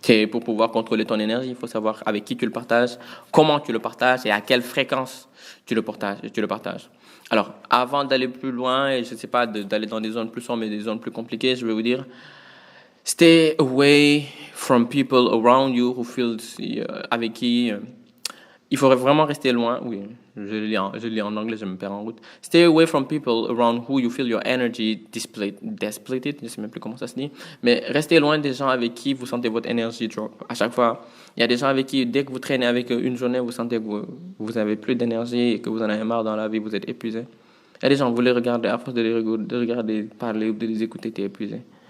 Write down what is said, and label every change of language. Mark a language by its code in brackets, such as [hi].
[fr] Pour pouvoir contrôler ton énergie, il faut savoir avec qui tu le partages, comment tu le partages et à quelle fréquence tu le partages. Alors, avant d'aller plus loin, et je ne sais pas, d'aller dans des zones plus sombres et des zones plus compliquées, je vais vous dire, [en] stay away from people around you who feel, [fr] avec qui il faudrait vraiment rester loin. Oui, je lis en anglais, je me perds en route. [en] Stay away from people around who you feel your energy depleted. [fr] Je ne sais même plus comment ça se dit. Mais restez loin des gens avec qui vous sentez votre énergie drop. À chaque fois, il y a des gens avec qui, dès que vous traînez avec eux une journée, vous sentez que vous n'avez plus d'énergie et que vous en avez marre dans la vie, vous êtes épuisé. Il y a des gens, vous les regardez, à force de les regarder parler ou de les écouter, tu es épuisé.